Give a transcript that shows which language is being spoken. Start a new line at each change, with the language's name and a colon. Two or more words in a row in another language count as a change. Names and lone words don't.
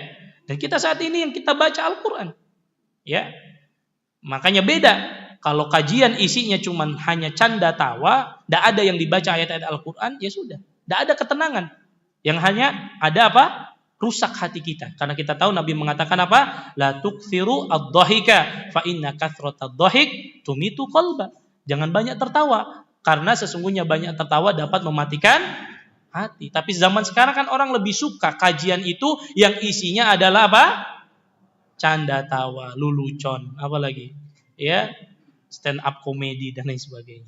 Indonesian: Dan kita saat ini yang kita baca Al-Qur'an. Ya. Makanya beda. Kalau kajian isinya cuman hanya canda tawa, tidak ada yang dibaca ayat-ayat Al-Qur'an, ya sudah. Tidak ada ketenangan. Yang hanya ada apa? Rusak hati kita. Karena kita tahu Nabi mengatakan apa?
Arabic: لا تكثروا الضحك فإن كثرة الضحك تميت القلب.
Indonesian: Jangan banyak tertawa, karena sesungguhnya banyak tertawa dapat mematikan hati. Tapi zaman sekarang kan orang lebih suka kajian itu yang isinya adalah apa? Canda tawa, lulucon, apalagi, ya,
English: stand up
Indonesian: komedi dan lain sebagainya.